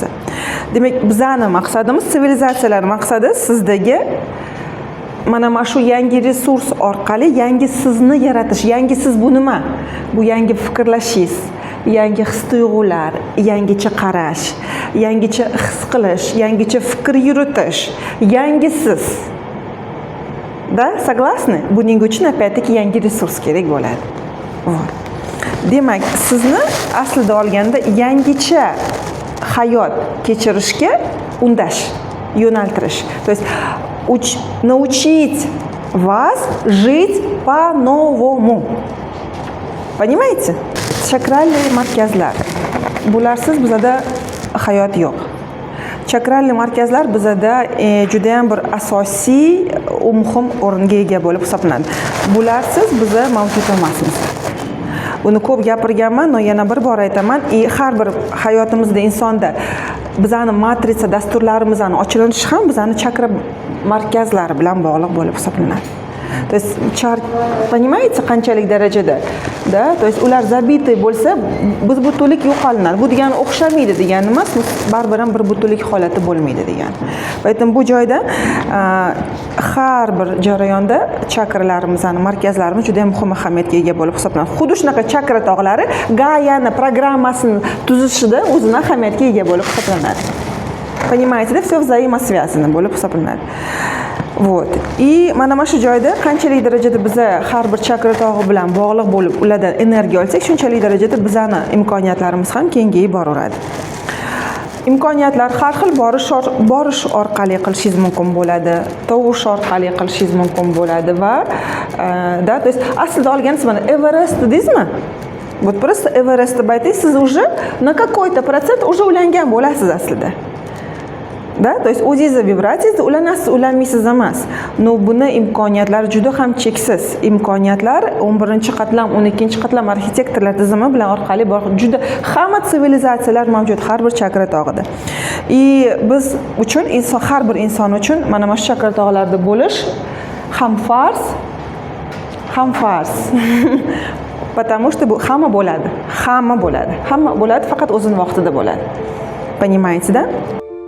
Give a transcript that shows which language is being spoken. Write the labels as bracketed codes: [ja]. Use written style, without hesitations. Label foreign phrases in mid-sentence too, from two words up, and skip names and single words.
[uz] Demak, bizning maqsadimiz, sivilizatsiyalar maqsadi sizdagi mana shu yangi resurs orqali yangi sizni yaratish. Yangi siz bu nima? Bu yangi fikrlashingiz, yangi his-tuyg'ular, yangicha qarash, yangicha his qilish, yangicha fikr yuritish, yangi siz. [ru] Da, согласны? [uz] Buning uchun опять-таки yangi resurs kerak bo'ladi. Demak, sizni aslida olganda yangicha hayot kechirishga undash, yo'naltirish. [ru] То есть научить вас жить по-новому. Понимаете? [uz] Chakralli markazlar. Bularsiz bizada hayot yo'q. Chakralli markazlar bizada juda ham bir asosiy, muhim o'ringa ega bo'lib hisoblanadi. Bularsiz biza mavjud emasmiz. Buni ko'p gapirganman, no yana bir bor aytaman. Har bir hayotimizda insonda bizani matrica dasturlarimizning ochilinishi ham bizani chakra markazlari bilan bog'liq bo'lib hisoblanadi. [ru] То есть, понимаете, [uz] qanchalik darajada? [ru] Da, то есть [uz] ular zabitay bo'lsa, biz butunlik yo'qolinadi. Bu degani o'xshamaydi degani emas, baribir ham bir butunlik holati bo'lmaydi degani. Aytim bu joyda har bir jarayonda chakralarimizning markazlarimiz juda ham muhim ahamiyatga ega bo'lib hisoblanadi. Xuddi shunaqa chakra tog'lari Gaia'ni programmasini tuzishida o'zini ahamiyatga ega bo'lib hisoblanadi. [ru] Понимаете, да, все взаимосвязано bo'lib hisoblanadi. Вот. [uz] И mana shu joyda qanchalik darajada biza har bir chakra tog'i bilan bog'liq bo'lib ulardan energiya olsak, shunchalik darajada bizani imkoniyatlarimiz ham kengayib boraveradi. Imkoniyatlar har xil borish orqali qilishingiz mumkin bo'ladi, tovush orqali qilishingiz mumkin bo'ladi va [ru] да, то есть [uz] aslida olganingiz mana Everest dedingizmi? [ru] Вот просто [uz] Everest deb aytsangiz, siz [ru] уже на какой-то процент уже [uz] ulangan bo'lasiz aslida. [ru] Da, to есть [uz] o'zingizni vibratsiyangizda ulanasiz, ulanmaysiz emas. No, buni imkoniyatlari juda ham cheksiz. Imkoniyatlar 11-qatlam, 12-qatlam arxitektorlar tizimi bilan orqali juda hamma sivilizatsiyalar mavjud har bir chakra tog'ida. Biz uchun har bir inson uchun mana shu chakra tog'larda bo'lish ham farz, ham farz. [ru] Потому что [uz] bu hamma bo'ladi. Hamma bo'ladi. Hamma bo'ladi, faqat o'zining vaqtida bo'ladi. [ru] Понимаете, да?